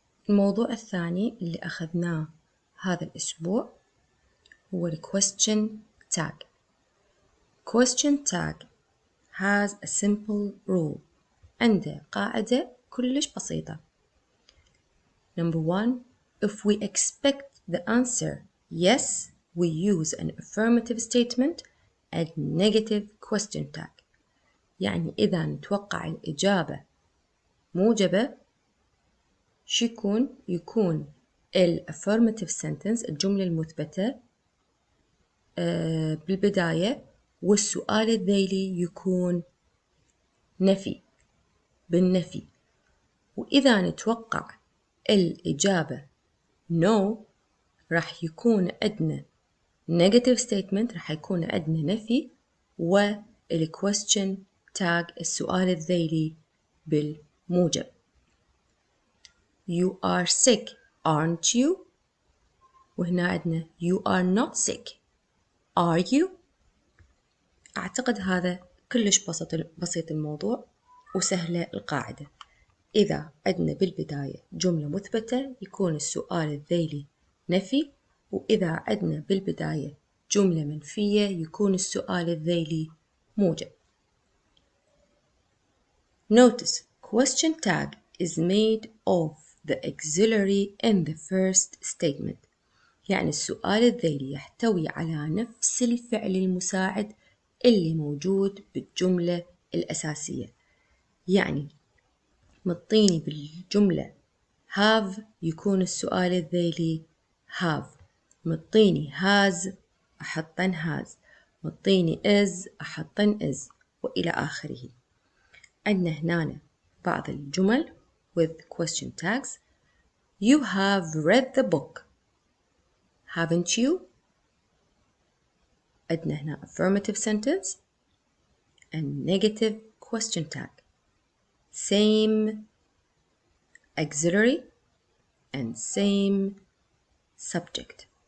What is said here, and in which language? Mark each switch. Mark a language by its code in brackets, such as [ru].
[ar] الموضوع الثاني اللي أخذناه هذا الأسبوع هو ال question tag. [en] Question tag has a simple rule. [ar] عنده قاعدة كلش بسيطة. [en] Number 1, if we expect the answer yes, we use an affirmative statement and negative question tag. [ar] يعني إذا نتوقع الإجابة موجبة شو يكون ال affirmative sentence الجملة المثبتة بالبداية، والسؤال الذيلي يكون نفي بالنفي. وإذا نتوقع الإجابة no راح يكون عندنا negative statement، راح يكون عندنا نفي، وال question tag السؤال الذيلي بالموجب. [en] You are sick, aren't you? [ar] وهنا عندنا [en] you are not sick. Are you? [ar] أعتقد هذا كلش بسيط الموضوع وسهلة القاعدة. إذا عندنا بالبداية جملة مثبتة يكون السؤال الذيلي نفي، وإذا عندنا بالبداية جملة منفية يكون السؤال الذيلي موجب. [en] Notice question tag is made of the auxiliary in the first statement. [ar] يعني السؤال الذيلي يحتوي على نفس الفعل المساعد اللي موجود بالجملة الأساسية. يعني مطيني بالجملة have يكون السؤال الذيلي have، مطيني has أحطن has، مطيني is أحطن is، وإلى آخره. عندنا هنا بعض الجمل [en] with question tags. You have read the book, haven't you? [ar] عندنا هنا [en] affirmative sentence and negative question tag. Same auxiliary and same subject.